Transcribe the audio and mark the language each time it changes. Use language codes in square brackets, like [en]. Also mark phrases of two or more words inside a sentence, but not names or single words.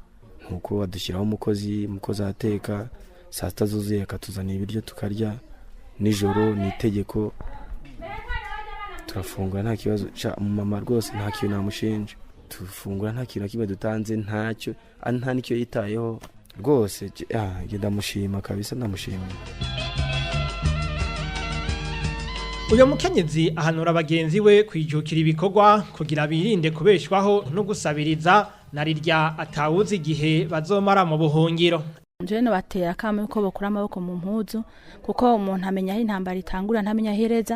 [rw] Nkuko adushyiraho umukozi ateka saa 7 zuzuye akatuzana ibiryo tukarya, nijoro ni itegeko turafungura nta kibazo. Mama rwose nta kintu namushinje, tufungura nta kintu kibe dutanze ntacyo nta nicyo yitayeho rwose. Ndamushima kabisa, ndamushima. [rn] Uyo mukenyezi ahanura abagenzi we kwijukira ibikorwa kugira birinde kubeshwaho no gusabiriza narirya atawuzi igihe bazomara mu buhungiro. Njene batera kama yuko bokura amaboko mu mpuzu kuko umuntu amenya aho intambara itangura ntamenya hereza.